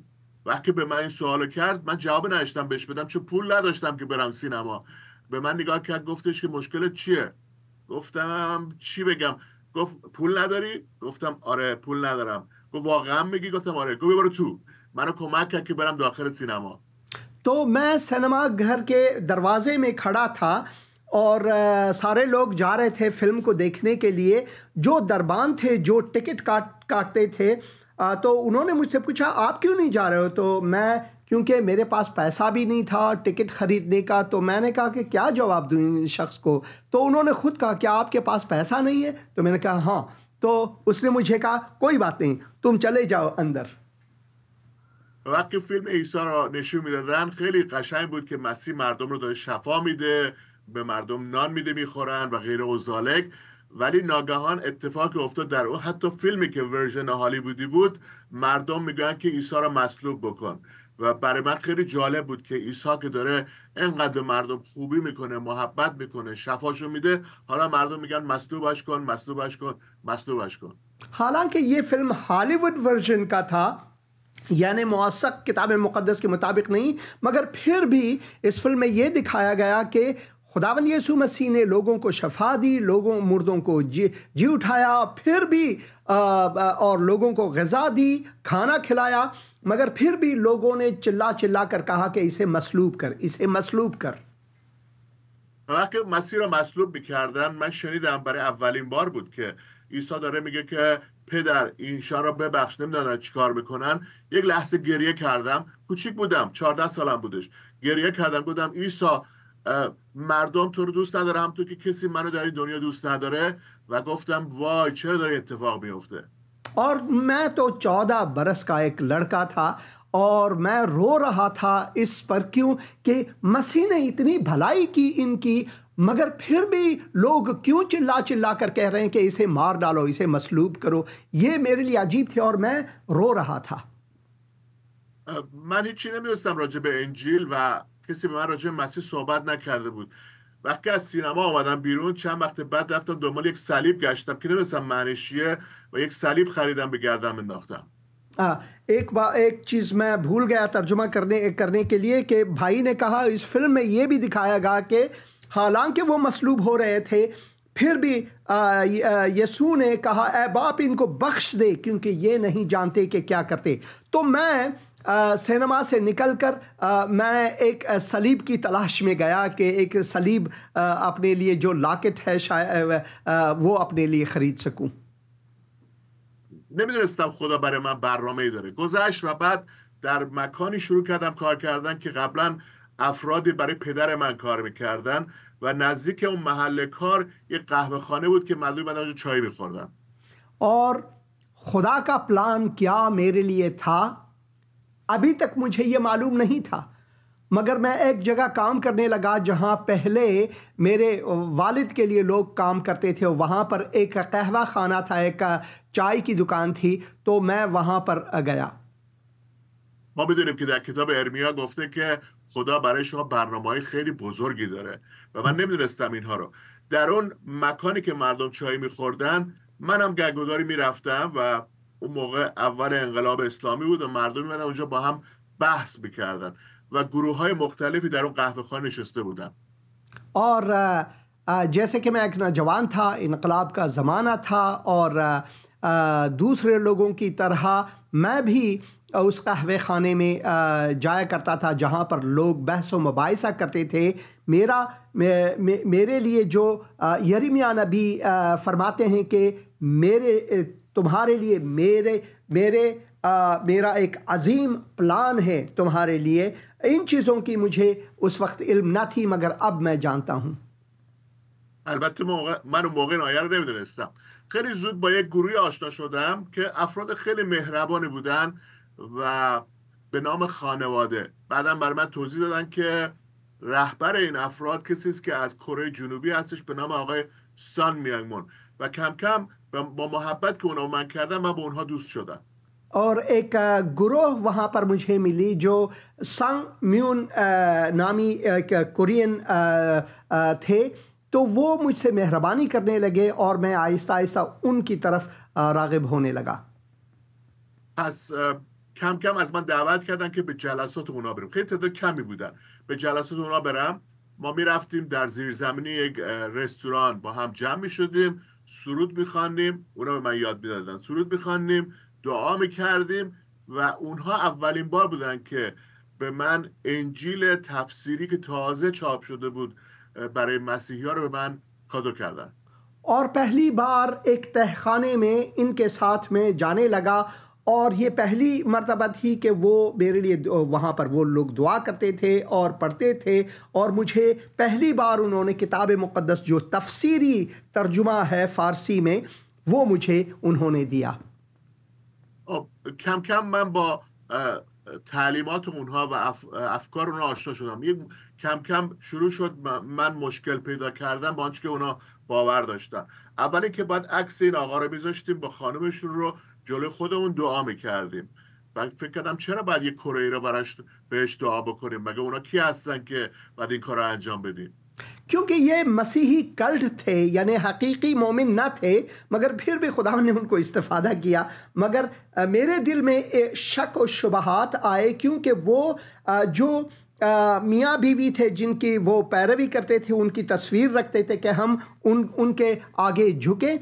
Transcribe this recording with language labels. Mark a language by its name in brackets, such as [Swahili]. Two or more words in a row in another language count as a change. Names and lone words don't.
[Persian] وقتی به من این سوالو کرد من جواب نداشتم بهش بدم، چون پول نداشتم که برم سینما. به من نگاه کرد، گفتش که مشکلت چیه؟ گفتم چی بگم؟ گفت پول نداری؟ گفتم آره پول ندارم. گفت واقعا میگی؟ گفتم آره. گفت برو تو. منو کمک کرد که برم داخل سینما. [Hindi] तो मैं सिनेमा घर के दरवाजे में खड़ा था और सारे लोग जा रहे थे फिल्म को देखने के लिए. जो दरबान थे, जो टिकट काटते थे, तो उन्होंने मुझसे पूछा आप क्यों नहीं जा रहे हो? तो मैं, क्योंकि मेरे पास पैसा भी नहीं था टिकट ख़रीदने का, तो मैंने कहा कि क्या जवाब दूँ इन शख्स को. तो उन्होंने ख़ुद कहा क्या आपके पास पैसा नहीं है? तो मैंने कहा हाँ. तो उसने मुझे कहा कोई बात नहीं, तुम चले जाओ अंदर. [Persian] وقتی فیلم عیسی را نشون میدادن خیلی قشنگ بود که مسیح مردم رو داره شفا میده، به مردم نان میده میخورن و غیره و ذالک. ولی ناگهان اتفاقی افتاد در اون، حتی فیلمی که ورژن هالیوودی بود مردم میگن که عیسی را مصلوب بکن. و برای من خیلی جالب بود که عیسی که داره انقدر مردم خوبی میکنه، محبت میکنه، شفاشو میده، حالا مردم میگن مصلوبش کن، مصلوبش کن، مصلوبش کن. [Hindi] हालांकि ये फिल्म हॉलीवुड वर्जन का था, यानी मुआस्सक किताब मुक़द्दस के मुताबिक नहीं, मगर फिर भी इस फिल्म में ये दिखाया गया कि खुदावंद यीशु मसीह ने लोगों को शफा दी, लोगों मुर्दों को जी उठाया, फिर भी और लोगों को ग़िज़ा दी, खाना खिलाया, मगर फिर भी लोगों ने चिल्ला चिल्ला कर कहा कि इसे मसलूब कर, इसे मसलूब कर. [Persian] وقتی مسیح را مصلوب میکردن من شنیدم برای اولین بار بود که عیسی داره میگه که پدر اینشان را ببخش، نمیدونن چیکار میکنن. یک لحظه گریه کردم، کوچیک بودم، 14 سالم بودش. گریه کردم، گفتم عیسی مردم تو رو دوست نداره همونطور که کسی منو در این دنیا دوست نداره. و گفتم وای چرا داره اتفاق میفته. [Hindi] और मैं तो 14 बरस का एक लड़का था और मैं रो रहा था इस पर, क्यों कि मसीह ने इतनी भलाई की इनकी, मगर फिर भी लोग क्यों चिल्ला चिल्ला कर कह रहे हैं कि इसे मार डालो, इसे मसलूब करो. ये मेरे लिए अजीब थे और मैं रो रहा था. [Persian] من هیچی نمیدونستم راجع به انجیل و کسی به من راجع به مسیح صحبت نکرده بود. وقتی از سینما آمدم بیرون چند وقت بعد رفتم دنبال یک صلیب گشتم که نمیدونستم معنیش چیه و یک صلیب خریدم به گردن انداختم. [Hindi] एक चीज़ मैं भूल गया तर्जुमा करने के लिए कि भाई ने कहा इस फिल्म में ये भी दिखाया गया कि हालांकि वो मसलूब हो रहे थे फिर भी यीशु ने कहा ऐ बाप इनको बख्श दे क्योंकि ये नहीं जानते कि क्या करते. तो मैं सिनेमा से निकलकर मैं एक सलीब की तलाश में गया कि एक सलीब अपने लिए जो लॉकेट है शायद वो अपने लिए ख़रीद सकूं. [Persian] نمیدونستم خدا برای من برنامه‌ای داره. گذشت و بعد در مکانی شروع کردم کار کردن که قبلا افرادی برای پدر من کار میکردن و نزدیک اون محل کار یک قهوه خانه بود که مردم بعد اونجا چای میخوردن. [Hindi] और खुदा का प्लान क्या मेरे लिए था अभी तक मुझे ये मालूम नहीं था, मगर मैं एक जगह काम करने लगा जहाँ पहले मेरे वालिद के लिए लोग काम करते थे. वहाँ पर एक कहवा खाना था, एक चाय की दुकान थी, तो मैं वहाँ पर गया. [Persian] ما میدونیم که در کتاب ارمیا گفته که خدا برای شما برنامه‌های خیلی بزرگی داره و من نمیدونستم اینها رو. در اون مکانی که مردم چای میخوردن منم گرگوداری میرفتم و اون موقع اول انقلاب اسلامی بود و مردم میمدن اونجا با هم بحث میکردن و گروه‌های مختلفی در اون قهوه خانه نشسته بودن. [Hindi] और जैसे कि मैं एक नौजवान था, इनकलाब का ज़माना था और दूसरे लोगों की तरह मैं भी उस कहवे खाने में जाया करता था जहाँ पर लोग बहस व मुबाहिसा करते थे. मेरे लिए जो यिर्मयाह नबी फरमाते हैं कि तुम्हारे लिए मेरा एक अजीम प्लान है तुम्हारे लिए. इन चीज़ों की मुझे उस वक्त इल्म न थी, मगर अब मैं जानता हूँ. [Persian] البته من اون موقع آیه رو نمیدونستم. خیلی زود با یک گروهی آشنا شدم که افراد خیلی مهربانی بودن و به نام خانواده. بعداً برای من توضیح دادن که رهبر این افراد کسی است که از کره جنوبی هستش به نام آقای سان میانگمون و کم کم با محبت که اونا من کردم من با اونها دوست شدم. [Hindi] और एक गुरोह वहाँ पर मुझे मिली जो संग म्यून नामी कोरियन थे, तो वो मुझसे मेहरबानी करने लगे और मैं आहिस्ता आहिस्ता उनकी तरफ राग़िब होने लगा. [Persian] پس کم کم از من دعوت کردن که به جلسات اونا برم. خیلی تعداد کمی بودن. به جلسات اونا برم. ما می رفتیم در زیرزمینی یک رستوران با هم جمع می شدیم، سرود می خواندیم، اونا به من یاد می دادن سرود می خواندیم، دعا می کردیم و اونها اولین بار بودن که به من انجیل تفسیری که تازه چاپ شده بود برای مسیحی ها رو به من کادو کردن. और पहली बार एक तहखाने में इनके साथ में जाने लगा और ये पहली मर्तबा थी कि वो मेरे लिए वहाँ पर वो लोग दुआ करते थे और पढ़ते थे और मुझे पहली बार उन्होंने किताब मुक़द्दस जो तफसीरी तर्जुमा है फ़ारसी में वो मुझे उन्होंने दिया. کم کم من با تعلیمات اونها و افکار اونها آشنا شدم. کم کم شروع شد من مشکل پیدا کردم با آنچه که اونا باور داشتن. اولی که بعد عکس این آقا رو میذاشتیم با خانمشون رو جلوی خودمون دعا میکردیم. من فکر کردم چرا باید یک کره رو بهش دعا بکنیم؟ مگه اونا کی هستن که باید این کار رو انجام بدیم؟ [Hindi] क्योंकि ये मसीही कल्ट थे, यानी हकीकी मोमिन न थे, मगर फिर भी खुदा ने उनको इस्तिफादा किया. मगर मेरे दिल में शक और शुबहात आए क्योंकि वो जो मियाँ बीवी थे जिनकी वो पैरवी करते थे, उनकी तस्वीर रखते थे कि हम उनके आगे झुकें.